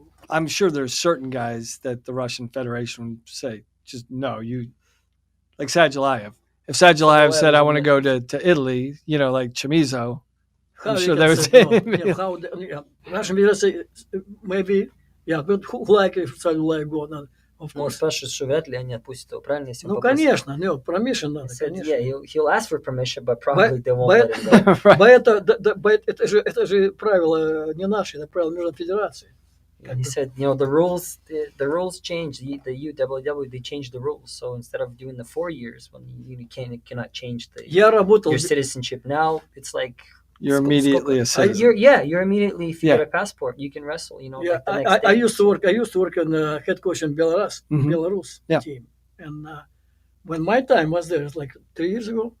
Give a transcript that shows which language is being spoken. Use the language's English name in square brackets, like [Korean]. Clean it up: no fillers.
[English] I'm sure there's certain guys that the Russian Federation would say, just no, like Sadulaev. If Sadulaev said, I want to go to Italy, like Chamizo, I'm sure they would say. Russian Federation, maybe, but who like if Sadulaev go now? Of course. [Russian] Спрашивают, что вряд ли они отпустят его, правильно? Если конечно, permission надо, конечно. [English] Yeah, he'll ask for permission, but probably they won't let him go. [Russian] Это же правила не наши, это правила Международной Федерации. [English] He said, the rules changed. The UWW, they changed the rules. So instead of doing the 4 years, when you cannot change your citizenship, now it's like you're immediately a citizen. You're immediately, if you get a passport, you can wrestle. Yeah, like I used to work on head coach in Belarus team, and when my time was there, it's like 3 years ago,